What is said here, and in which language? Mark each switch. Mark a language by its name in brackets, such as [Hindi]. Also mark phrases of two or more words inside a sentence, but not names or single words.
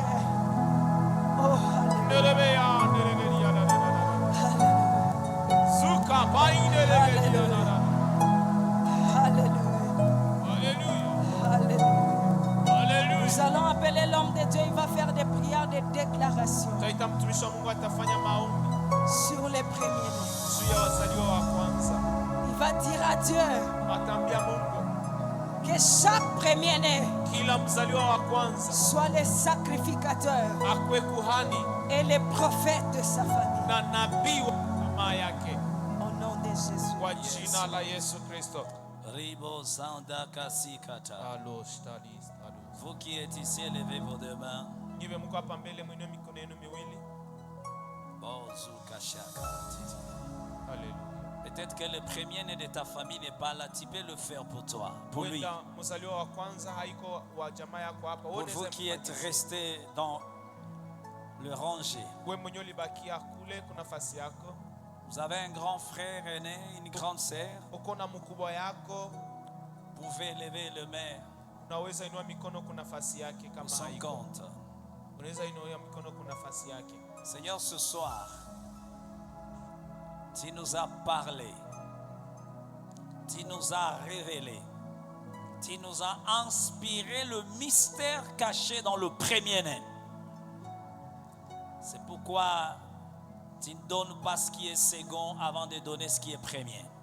[French] Oh, alléluia. Alléluia. Nous allons appeler l'homme de Dieu. Il va faire des prières de déclaration [Swahili] Taita mtumishi wa Mungu atafanya maombi [French] sur les premiers-nés. [Swahili] juu ya wazaliwa wa kwanza. [French] Il va dire à Dieu [Swahili] Ataambia Mungu [French] que chaque premier-né [Swahili] kila mzaliwa wa kwanza [French] soit le sacrificateur [Swahili] akuwe kuhani [French] et le prophète de sa famille. [Swahili] na nabii wa jamaa yake [French] Au nom de Jésus. [Swahili] kwa jina la Yesu Kristo. Ribo Zanda Kasikata. [French] Vous qui êtes ici, levez vos deux mains. [Swahili] Niwe mko hapa mbele, mwinue mikono yenu miwili. Bozu Kashaka. Haleluya. [French] Peut-être que le premier-né de ta famille n'est pas là. Tu peux le faire pour toi, pour lui. [Swahili] Huenda mzaliwa wa kwanza haiko wa jamaa yako hapa. [French] Pour vous qui êtes restés dans le rangé. [Swahili] wewe mwenyewe ulibakia kule, kuna nafasi yako. [French] Vous avez un grand frère aîné, une grande sœur. [Swahili] Uko na mkubwa yako, [French] Vous pouvez lever le main [Swahili] unaweza inua mikono, kuna nafasi yake. [French] pour [Swahili] Kama [French] son [Swahili] haiko, [French] compte. [Swahili] unaweza inua mikono, kuna nafasi yake. [French] Seigneur, ce soir, tu nous as parlé, tu nous as révélé, tu nous as inspiré le mystère caché dans le premier-né. C'est pourquoi tu ne donnes pas ce qui est second avant de donner ce qui est premier.